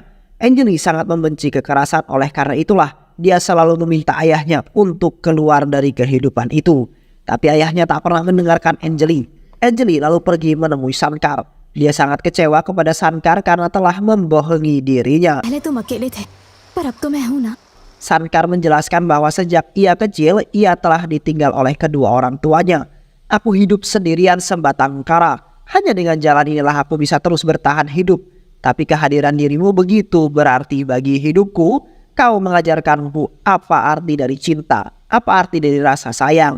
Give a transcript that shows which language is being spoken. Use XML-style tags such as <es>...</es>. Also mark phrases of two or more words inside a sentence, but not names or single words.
<id>Anjali sangat membenci kekerasan, oleh karena itulah dia selalu meminta ayahnya untuk keluar dari kehidupan itu. Tapi ayahnya tak pernah mendengarkan Anjali. Anjali lalu pergi menemui Sankar. Dia sangat kecewa kepada Sankar karena telah membohongi dirinya.</id> <hi>पहले तुम अकेले थे पर अब तो मैं हूं ना।</hi> <id>Sankar menjelaskan bahwa sejak ia kecil, ia telah ditinggal oleh kedua orang tuanya. Aku hidup sendirian sebatang kara. Hanya dengan jalan inilah aku bisa terus bertahan hidup. Tapi kehadiran dirimu begitu berarti bagi hidupku. Kau mengajarkanku apa arti dari cinta, apa arti dari rasa sayang.</id>